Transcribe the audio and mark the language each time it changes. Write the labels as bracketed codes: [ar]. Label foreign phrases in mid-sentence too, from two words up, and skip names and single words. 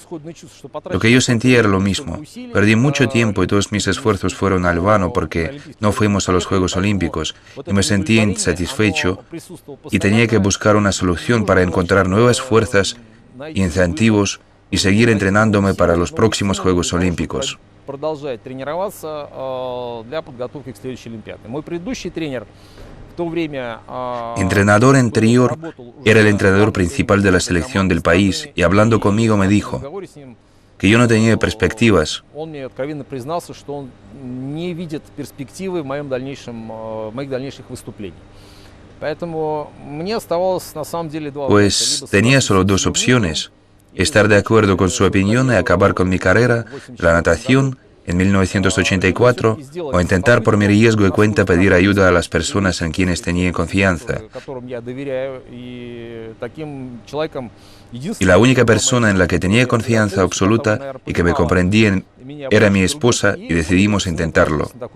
[es] Lo que yo sentía era lo mismo. Perdí mucho tiempo y todos mis esfuerzos fueron al vano porque no fuimos a los Juegos Olímpicos y me sentía insatisfecho y tenía que buscar una solución para encontrar nuevas fuerzas y incentivos y seguir entrenándome para los próximos Juegos Olímpicos. [ru] Продолжать тренироваться для подготовки к следующей Олимпиаде. Мой предыдущий тренер в то время... [es] Entrenador anterior era el entrenador principal de la selección del país y hablando conmigo me dijo que yo no tenía perspectivas. [ru] Он мне откровенно признался, что он не видит перспективы в моих дальнейших выступлениях. Поэтому мне оставалось на самом деле два варианта. [es] Pues tenía solo 2 opciones. Estar de acuerdo con su opinión y acabar con mi carrera, la natación, en 1984, o intentar por mi riesgo y cuenta pedir ayuda a las personas en quienes tenía confianza. Y la única persona en la que tenía confianza absoluta y que me comprendía era mi esposa y decidimos intentarlo.